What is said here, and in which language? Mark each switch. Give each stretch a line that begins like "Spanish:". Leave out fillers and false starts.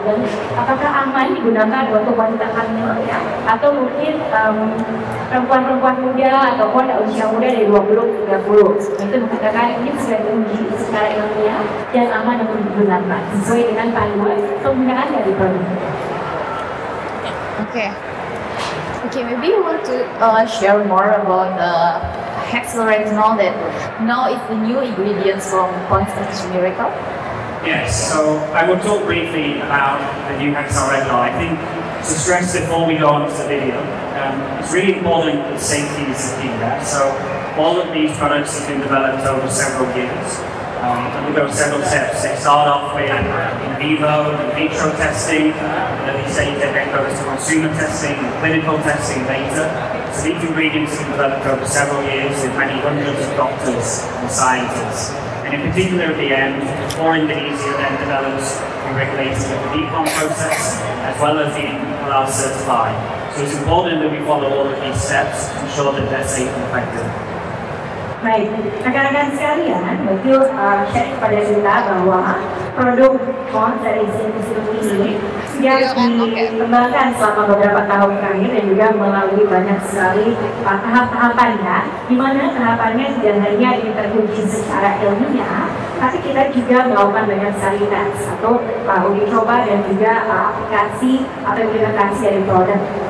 Indonesian: Dan apakah aman digunakan untuk wanita hamil ya? Atau mungkin perempuan-perempuan muda ataupun usia muda dari 20 ke 30, itu mengatakan ini sudah diuji secara ilmiah dan aman untuk digunakan sesuai dengan panduan penggunaan dari produk. Okay.
English: Okay, maybe you want to share more about the hexaretinol that now is the new ingredients from Pond's Miracle. Yes, so I will talk briefly about the new hexaretinol. I think to stress before we go on to the video, it's really important that safety is the key there. So all of these products have been developed over several years. And we go several steps. They start off with in vivo, in vitro testing, and at these stages they then go to consumer testing, clinical testing, data. So these ingredients have been developed over several years with many hundreds of doctors and scientists. And in particular at the end, for Indonesia then develops the regulated DPOM process as well as the halal certified. So it's important that we follow all of these steps to ensure that they're safe and effective.
Indonesian: Baik, rekan-rekan sekalian, betul share kepada kita bahwa produk Pond dari Zinc ini sudah dikembangkan selama beberapa tahun terakhir dan juga melalui banyak sekali tahap-tahapannya, di mana tahapannya tidak hanya teruji secara ilmiah, tapi kita juga melakukan banyak sekali tes atau uji coba dan juga aplikasi atau implementasi dari produk.